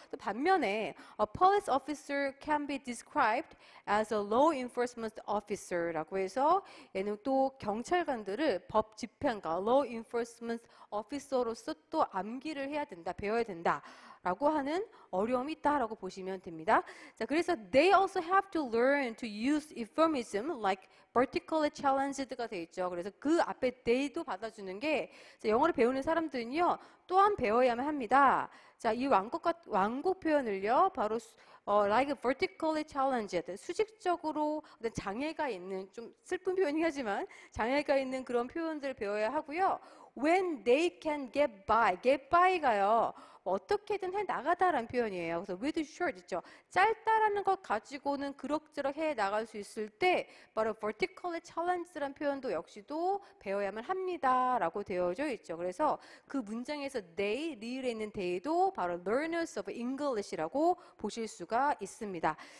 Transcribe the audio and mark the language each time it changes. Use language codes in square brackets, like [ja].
[ko] 또 반면에 [en] a police officer can be described as a law enforcement officer [ko] 라고 해서 얘는 또 경찰관들을 법 집행가 law enforcement officer로서 또 암기를 해야 된다, 배워야 된다. 라고 하는 어려움이 있다라고 보시면 됩니다. 자, 그래서 [en] they also have to learn to use euphemism like particularly challenged [ko] 가 돼 있죠. 그래서 그 앞에 they도 받아주는 게 자, 영어를 배우는 사람들은요 또한 배워야만 합니다. 자, 이 완곡 표현을요 바로 [en] like vertically challenged [ko] 수직적으로 장애가 있는 좀 슬픈 표현이긴 하지만 장애가 있는 그런 표현들을 배워야 하고요. [en] When they can get by [ko] 가요. 어떻게든 해 나가다라는 표현이에요. 그래서 [en] with short [ko] 있죠. 짧다라는 것 가지고는 그럭저럭 해 나갈 수 있을 때 바로 [en] vertically challenged [ko] 라는 표현도 역시도 배워야만 합니다라고 되어져 있죠. 그래서 그 문장에서 they, 리을에 있는 they도 바로 [en] learners of English [ko] 라고 보실 수가 있습니다.